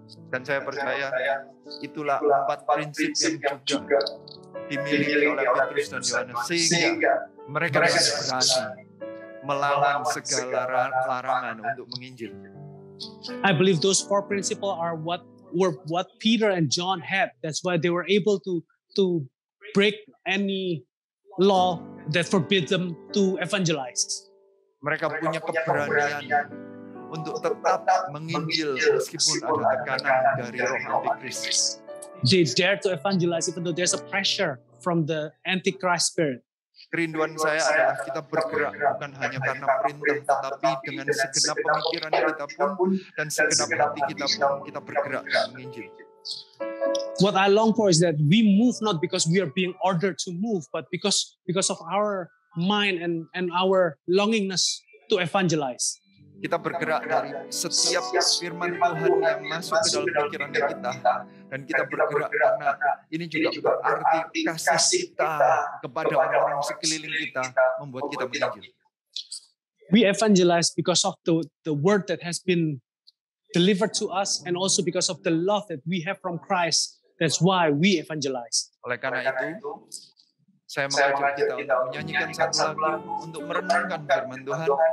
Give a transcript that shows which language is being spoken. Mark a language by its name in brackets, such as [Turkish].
[Indonesian] Dan saya percaya itulah 4 prinsip yang juga dimiliki oleh Petrus dan Yohanes, sehingga mereka berani melawan segala larangan untuk menginjil. [English] I believe those 4 principles are what Peter and John had. That's why they were able to break any law that forbids them to evangelize. [Indonesian] Mereka punya keberanian untuk tetap menginjil meskipun ada tekanan dari roh antikris. [English] They dare to evangelize even though there's a pressure from the antichrist spirit. [Indonesian] Kerinduan saya adalah kita bergerak bukan hanya karena perintah, tetapi dengan segenap pemikiran kita pun dan segenap hati kita pun kita bergerak dan menginjil. [English] What I long for is that we move not because we are being ordered to move, but because of our mind and our longingness to evangelize. [Indonesian] Kita bergerak dari setiap firman Tuhan yang masuk ke dalam pikiran kita. Dan kita bergerak karena ini juga berarti kasih kita kepada orang-orang sekeliling kita membuat kita menginjil. [English] We evangelize because of the word that has been delivered to us and also because of the love that we have from Christ. That's why we evangelize. [Indonesian] Oleh karena itu, saya mengajak kita untuk menyanyikan satu lagu untuk merenungkan firman Tuhan.